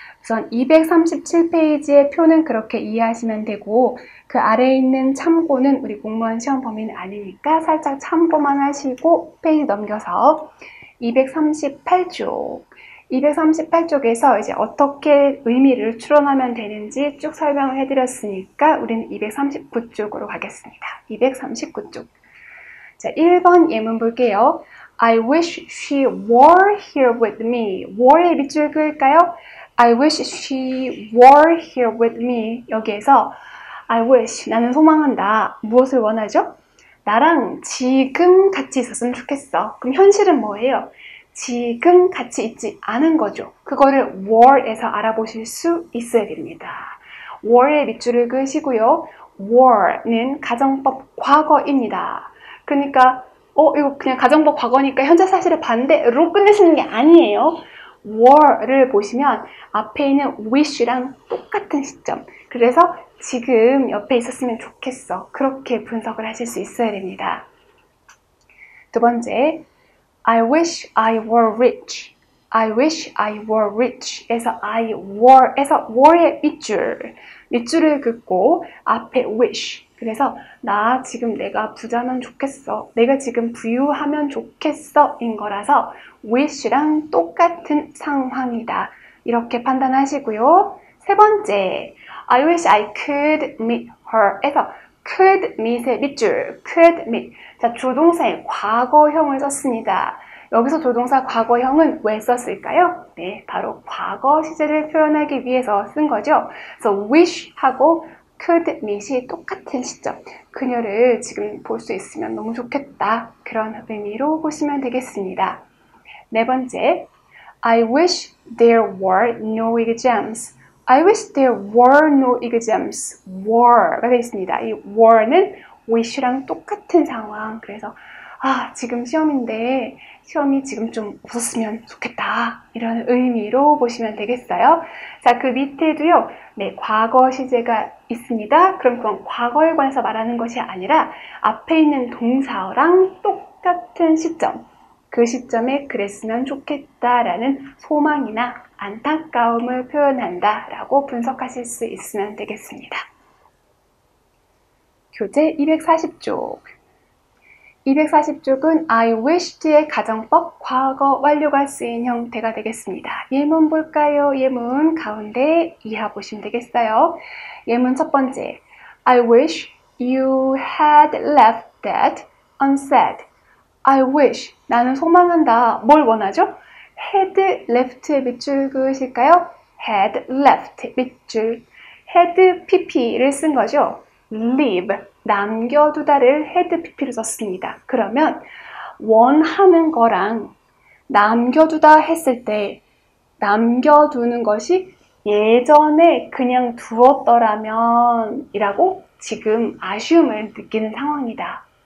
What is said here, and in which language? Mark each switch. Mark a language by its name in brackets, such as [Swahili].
[Korean] 우선 237페이지의 표는 그렇게 이해하시면 되고 그 아래에 있는 참고는 우리 공무원 시험 범위는 아니니까 살짝 참고만 하시고 페이지 넘겨서 238쪽 238쪽에서 이제 어떻게 의미를 추론하면 되는지 쭉 설명을 해드렸으니까 우리는 239쪽으로 가겠습니다. 239쪽. 자, 1번 예문 볼게요. [English] I wish she were here with me. [Korean] were의 밑줄 그을까요? [English] I wish she were here with me. [Korean] 여기에서 I wish, 나는 소망한다. 무엇을 원하죠? 나랑 지금 같이 있었으면 좋겠어. 그럼 현실은 뭐예요? 지금 같이 있지 않은 거죠. 그거를 were에서 알아보실 수 있어야 됩니다. were의 밑줄을 그으시고요. were는 가정법 과거입니다. 그러니까 이거 그냥 가정법 과거니까 현재 사실의 반대로 끝내시는 게 아니에요. were를 보시면 앞에 있는 wish랑 똑같은 시점. 그래서 지금 옆에 있었으면 좋겠어. 그렇게 분석을 하실 수 있어야 됩니다. 두 번째, [English] I wish I were rich. I wish I were rich. [Korean] 에서 I were에서 were의 밑줄을 긋고 앞에 wish. 그래서 나 지금 내가 부자면 좋겠어. 내가 지금 부유하면 좋겠어. 인 거라서 wish랑 똑같은 상황이다. 이렇게 판단하시고요. 세 번째, [English] I wish I could meet her. [Korean] 에서 could meet의 밑줄, could meet. 자, 조동사의 과거형을 썼습니다. 여기서 조동사 과거형은 왜 썼을까요? 네, 바로 과거 시제를 표현하기 위해서 쓴 거죠. 그래서 wish하고 could meet이 똑같은 시점. 그녀를 지금 볼 수 있으면 너무 좋겠다. 그런 의미로 보시면 되겠습니다. 네 번째, [English] I wish there were no exams. I wish there were no exams. [Korean] were가 되어 있습니다. 이 were는 wish랑 똑같은 상황. 그래서 지금 시험인데 시험이 지금 좀 없었으면 좋겠다. 이런 의미로 보시면 되겠어요. 자, 그 밑에도요. 네, 과거 시제가 있습니다. 그럼 그건 과거에 관해서 말하는 것이 아니라 앞에 있는 동사랑 똑같은 시점. 그 시점에 그랬으면 좋겠다라는 소망이나 안타까움을 표현한다라고 분석하실 수 있으면 되겠습니다. 교재 240쪽. 240쪽은 I wished,의 가정법 과거 완료가 쓰인 형태가 되겠습니다. 예문 볼까요? 예문 가운데 이하 보시면 되겠어요. 예문 첫 번째, [English] I wish you had left that unsaid. [Korean] I wish, 나는 소망한다. 뭘 원하죠? had left의 밑줄 그으실까요? had left 밑줄. had pp를 쓴 거죠. leave, 남겨두다를 had pp로 썼습니다. 그러면 원하는 거랑 남겨두다 했을 때 남겨두는 것이 예전에 그냥 두었더라면 이라고 지금 아쉬움을 느끼는 상황이다.